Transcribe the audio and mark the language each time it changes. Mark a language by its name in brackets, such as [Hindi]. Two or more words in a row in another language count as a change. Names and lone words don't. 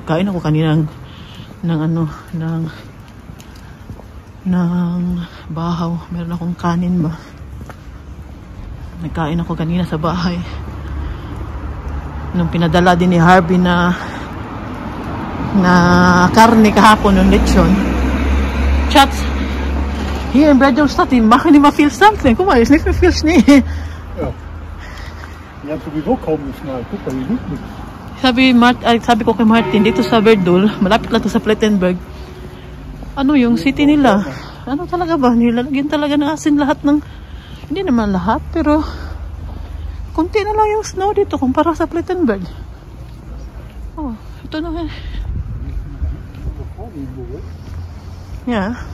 [Filipino] Nagkain ako kanina ng bahaw. Meron akong kanin ba? Nagkain ako kanina sa bahay. Nung pinadala din ni Harvey na karne kahapon ng lechon. Chats! [German] Hier in Breddelstad, die machen immer viel something. Guck mal, hier ist nicht mehr viel Schnee. Ja. Die haben sowieso kaum geschneit. Guck mal, hier liegt nichts. [Filipino] Sabi ko kay Martin, dito sa Verdul, malapit lang to sa Plettenberg. Ano yung city nila? Ano talaga ba? Nilalagyan talaga ng asin lahat ng... Hindi naman lahat, pero... Kunti na lang yung snow dito kumpara sa Plettenberg. Oh, ito na nga. Yeah.